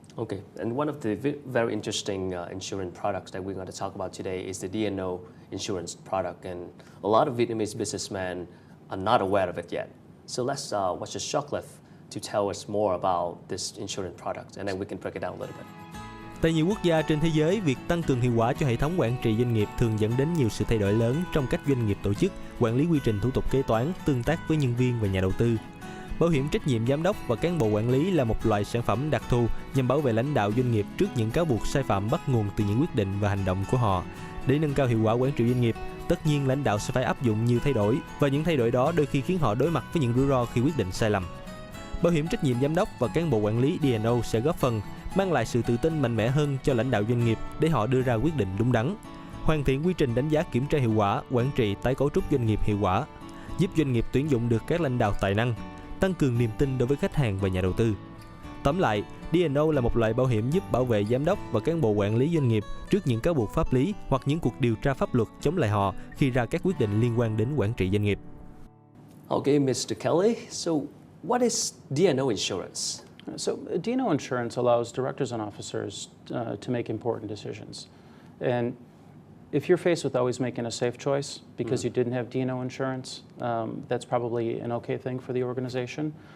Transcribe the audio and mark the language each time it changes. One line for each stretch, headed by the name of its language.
English: Okay, and one of the very interesting insurance products that we're going to talk about today is the D&O insurance product, and a lot of Vietnamese businessmen are not aware of it yet. So let's watch a short clip to tell us more about this insurance product, and then we can break it down a little bit.
Vietnamese: Tại nhiều quốc gia trên thế giới, việc tăng cường hiệu quả cho hệ thống quản trị doanh nghiệp thường dẫn đến nhiều sự thay đổi lớn trong cách doanh nghiệp tổ chức, quản lý quy trình thủ tục kế toán, tương tác với nhân viên và nhà đầu tư. Bảo hiểm trách nhiệm giám đốc và cán bộ quản lý là một loại sản phẩm đặc thù nhằm bảo vệ lãnh đạo doanh nghiệp trước những cáo buộc sai phạm bắt nguồn từ những quyết định và hành động của họ. Để nâng cao hiệu quả quản trị doanh nghiệp, tất nhiên lãnh đạo sẽ phải áp dụng nhiều thay đổi, và những thay đổi đó đôi khi khiến họ đối mặt với những rủi ro khi quyết định sai lầm. Bảo hiểm trách nhiệm giám đốc và cán bộ quản lý D&O sẽ góp phần mang lại sự tự tin mạnh mẽ hơn cho lãnh đạo doanh nghiệp để họ đưa ra quyết định đúng đắn, hoàn thiện quy trình đánh giá kiểm tra hiệu quả, quản trị tái cấu trúc doanh nghiệp hiệu quả, giúp doanh nghiệp tuyển dụng được các lãnh đạo tài năng, tăng cường niềm tin đối với khách hàng và nhà đầu tư. Tóm lại, D&O là một loại bảo hiểm giúp bảo vệ giám đốc và cán bộ quản lý doanh nghiệp trước những cáo buộc pháp lý hoặc những cuộc điều tra pháp luật chống lại họ khi ra các quyết định liên quan đến quản trị doanh nghiệp.
English: Okay, Mr. Kelly, so what is D&O insurance? So D&O insurance allows directors and officers to make important decisions. And if you're faced with always making a safe choice because you didn't have D&O insurance, that's probably an okay thing for the organization.